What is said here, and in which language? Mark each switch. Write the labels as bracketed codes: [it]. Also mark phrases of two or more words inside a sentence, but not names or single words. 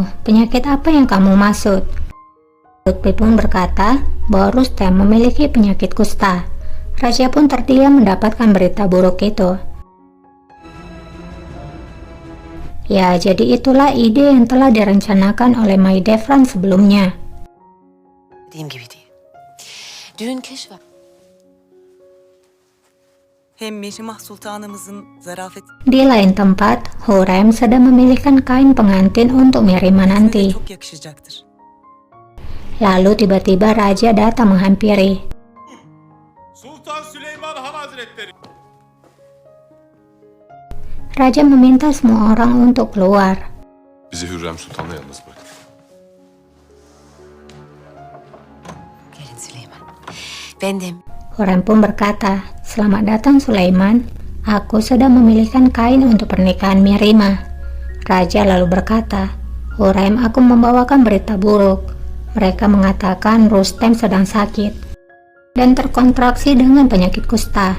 [id] Penyakit apa yang kamu maksud? Lutfi pun berkata bahwa Rustem memiliki penyakit kusta. Raja pun terdiam mendapatkan berita buruk itu. Ya, jadi itulah ide yang telah direncanakan oleh Mahidevran sebelumnya. [tr] Dediğim gibi değil. Düğün keşf. Hem Mihrimah Sultanımızın zarafeti [id] Di lain tempat, Hurrem sedang memilihkan kain pengantin untuk Mirima de nanti. [tr] çok yakışacaktır. [id] Lalu tiba-tiba raja datang menghampiri. [tr] Sultan Süleyman Han Hazretleri. [id] Raja meminta semua orang untuk keluar. [tr] Bizi Hürrem Sultan'la yalnız bırak. Gelin Süleyman. Ben de [id] Hurrem pun berkata, selamat datang Sulaiman. Aku sedang memilihkan kain untuk pernikahan Mirima. Raja lalu berkata, Hurrem, aku membawakan berita buruk. Mereka mengatakan Rustem sedang sakit dan terkontraksi dengan penyakit kusta.